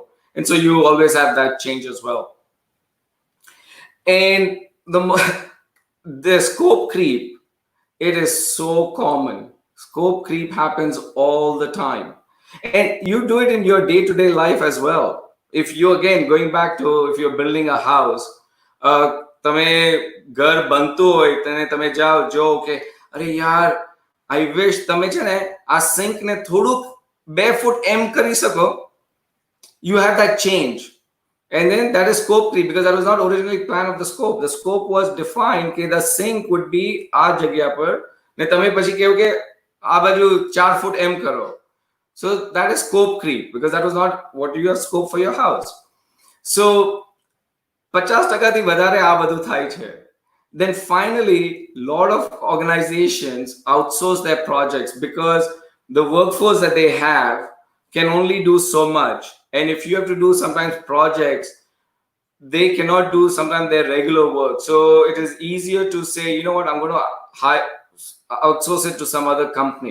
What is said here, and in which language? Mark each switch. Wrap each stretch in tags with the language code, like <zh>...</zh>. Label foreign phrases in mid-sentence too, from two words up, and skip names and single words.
<en>And so you always have that change as well. And the scope creep, it is so common. Scope creep happens all the time. And you do it in your day-to-day life as well. If you, again, going back to if you're building a house,</en> <gu>તમે ઘર બનતું હોય તેને તમે જાઓ જો કે અરે યાર</gu> <en>I wish</en> <gu>તમે છે ને આ સિંક ને થોડુંક 2 ફૂટ એમ કરી શકો.</gu> <en>You have that change. And then that is scope creep, because that was not originally planned of the scope. The scope was defined that the sink would be</en> <gu>આ જગ્યા પર ને તમે પછી કહો કે આ બાજુ 4 ફૂટ એમ કરો.</gu> <en>So that is scope creep, because that was not what your scope for your house.</en> <gu>So 50% થી વધારે આ બધું થાય છે.</gu> <en>Then finally, lot of organizations outsource their projects because the workforce that they have can only do so much. And if you have to do sometimes projects, they cannot do sometimes their regular work. So it is easier to say, you know what, I'm going to outsource it to some other company.</en>